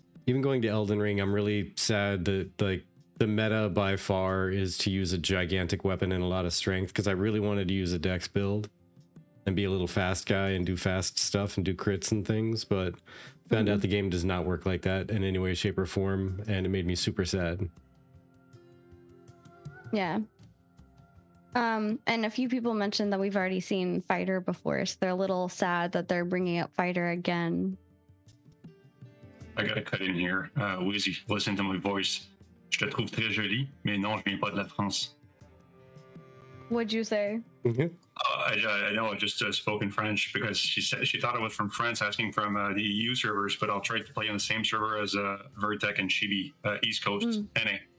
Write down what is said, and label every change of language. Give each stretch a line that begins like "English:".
English: Even going to Elden Ring, I'm really sad that like the meta by far is to use a gigantic weapon and a lot of strength, because I really wanted to use a dex build and be a little fast guy and do fast stuff and do crits and things, but found out the game does not work like that in any way, shape, or form, and it made me super sad. Yeah. And a few people mentioned that we've already seen Fighter before, so they're a little sad that they're bringing up Fighter again. I gotta cut in here. Wizzy, listen to my voice.
French: Je te trouve très jolie, mais non, je viens pas de la France.
English: What'd you say? I know I just spoke in French because she said she thought it was from France, asking from the EU servers, but I'll try to play on the same server as Virtek and Chibi, East Coast, NA.